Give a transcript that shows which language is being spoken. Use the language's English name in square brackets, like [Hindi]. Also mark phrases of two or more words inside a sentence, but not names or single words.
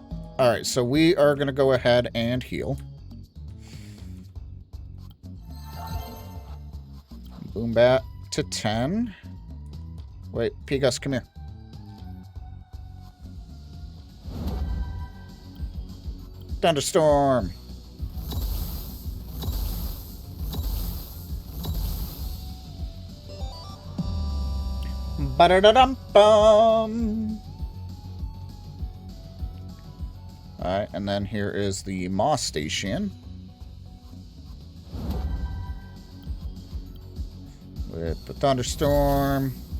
[English] Alright, so we are going to go ahead and heal. Boom Bat to 10. Wait, P-Gus, come here. Thunderstorm. Ba-da-da-dum-bum. Alright, and then here is the Moss Station. With the Thunderstorm.